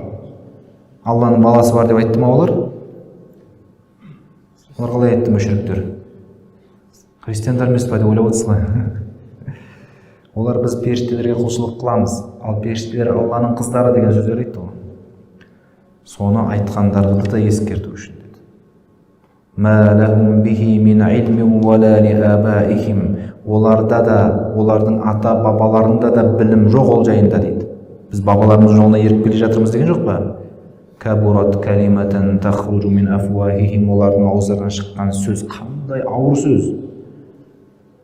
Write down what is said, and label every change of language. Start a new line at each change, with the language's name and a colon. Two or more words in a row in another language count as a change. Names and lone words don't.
Kazakh: Алланың баласы бар деп айтты ма олар? Олар қалай айтты мүшриктер? Христиандар емес па деп ойлап отырсыз ғой. Олар біз періштелерге құлшылық қыламыз, ал періштелер Алланың қыздары деген сөздер айтты ғой. Соны айтқандарды да ескерту үшін деді.
Arabic: ما لهم به من علم ولا لآبائهم.
Kazakh: Оларда да, олардың ата бабаларында да білім жоқ ол жайында дейді. Біз бабаларымыз жолына еріп келе жатырмыз деген жоқ па?
Arabic: كبرت كلمة تخرج من أفواههم.
Kazakh: Олардың ауыздарынан шыққан сөз қандай ауыр сөз.